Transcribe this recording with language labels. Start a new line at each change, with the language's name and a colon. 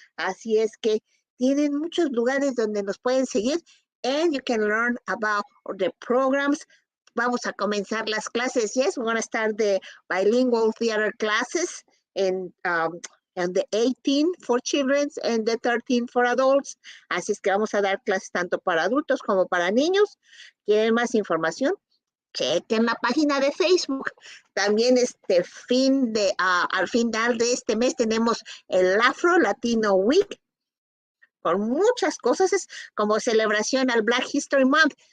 Spanish: Así es que tienen muchos lugares donde nos pueden seguir.
English: And you can learn about the programs.
Spanish: Vamos a comenzar las clases.
English: Yes, we're going to start the bilingual theater classes and the 18 for children and the 13 for adults.
Spanish: Así es que vamos a dar clases tanto para adultos como para niños. ¿Quieren más información? Chequen la página de Facebook. También al final de este mes tenemos el Afro Latino Week con muchas cosas, es como celebración al Black History Month.